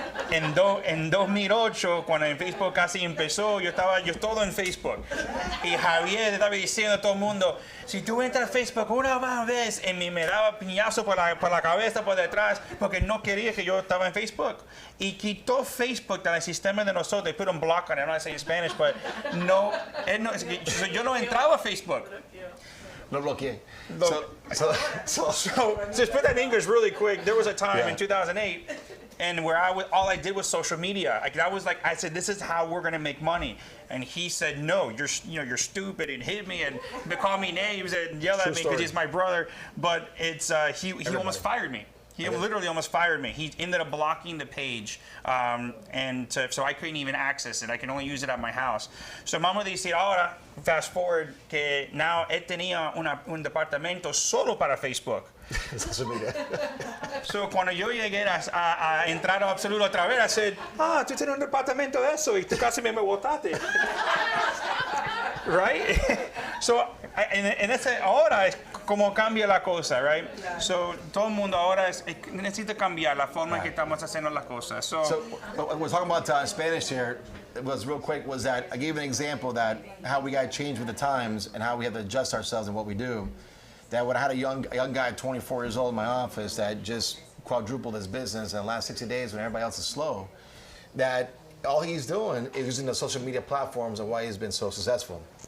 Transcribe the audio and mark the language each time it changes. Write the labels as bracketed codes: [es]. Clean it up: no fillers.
[es] En 2008, cuando en Facebook casi empezó, yo todo en Facebook. Y Javier estaba diciendo a todo el mundo, si tú entras a Facebook una más vez, y me daba piñazo por la cabeza, por detrás, porque no quería que yo estaba en Facebook. Y quitó Facebook del sistema de nosotros. [en] Put un block on it. I don't say in Spanish, but [es] yo no entraba a Facebook. Lo bloqueé. [en] So to put that in English really quick, there was a time in 2008, and where all I did was social media. I said, this is how we're gonna make money, and he said, no, you're stupid, and hit me and called me names and yelled at me because he's my brother. But it's he almost fired me. He literally almost fired me. He ended up blocking the page, so I couldn't even access it. I can only use it at my house. [es] So vamos a decir ahora, [en] fast forward, [es] que now él tenía un departamento solo para Facebook. So cuando yo llegué a entrar a Absoluto otra vez, [en] I said, [es] tú tienes un departamento de eso y tú casi me botaste. Right? So, en ese ahora es como cambia la cosa, right? So, todo el mundo ahora necesita cambiar la forma en que estamos haciendo las cosas. So [en] we're talking about Spanish here. It was real quick. Was that I gave an example that how we got to change with the times and how we have to adjust ourselves in what we do. That when I had a young guy, 24 years old, in my office that just quadrupled his business in the last 60 days when everybody else is slow, that all he's doing is using the social media platforms and why he's been so successful.